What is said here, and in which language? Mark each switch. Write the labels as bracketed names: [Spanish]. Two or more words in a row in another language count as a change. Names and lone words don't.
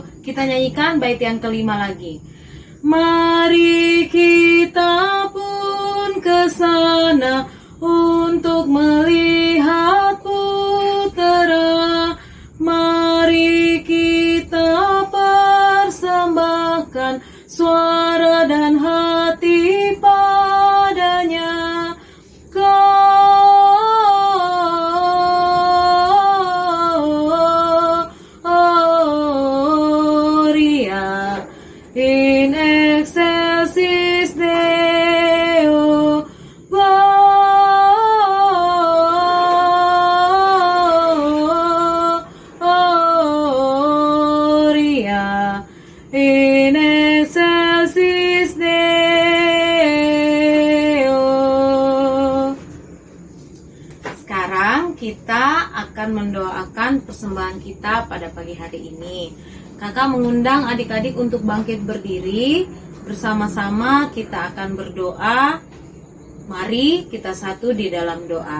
[Indonesian] Kita nyanyikan bait yang kelima lagi. Mari kita pun ke sana untuk melihat Putera. Mari kita persembahkan suara dan hati padanya. [Latin] Gloria in excelsis Deo, Gloria in excelsis Deo. [Indonesian] Sekarang kita akan mendoakan persembahan kita pada pagi hari ini. Kakak mengundang adik-adik untuk bangkit berdiri. Bersama-sama kita akan berdoa. Mari kita satu di dalam doa.